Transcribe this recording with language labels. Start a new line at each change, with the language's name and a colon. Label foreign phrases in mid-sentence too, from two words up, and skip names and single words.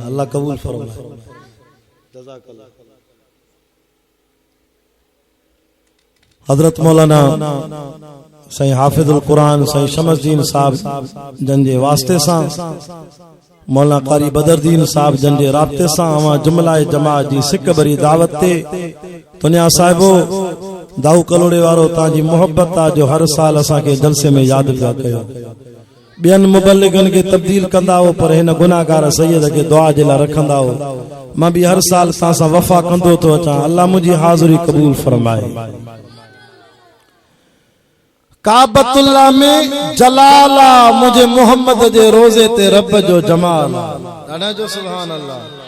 Sindhi: अल्लाह कबूल फरमाए। हजरत मौलाना साईं हाफिजुल कुरान साईं शमसदीन साहब जन जे वास्ते सां मौलाना कारी बदरदीन साहब जन जे राब्ते सां अवां जुमलाए जमात जी सिक भरी दावत ते तुनिया साहिबो दाऊ कलोड़े वारो ताजी मोहब्बत आ जो हर साल असा के जलसे में याद पिया कयो। बियन मुबल्लिगन के तब्दील कंदा हो पर हिन गुनाहगार सैयद के दुआ जे लाइ रखंदा हो। मां भी हर साल तां सां वफा कंदो तो अचां। अल्लाह मुंहिंजी हाज़िरी कबूल फरमाए। काबतुल्लाह में जलाला मुझे मोहम्मद जे रोजे ते रब जो जमाल ॾाढा जो सुभान अल्लाह।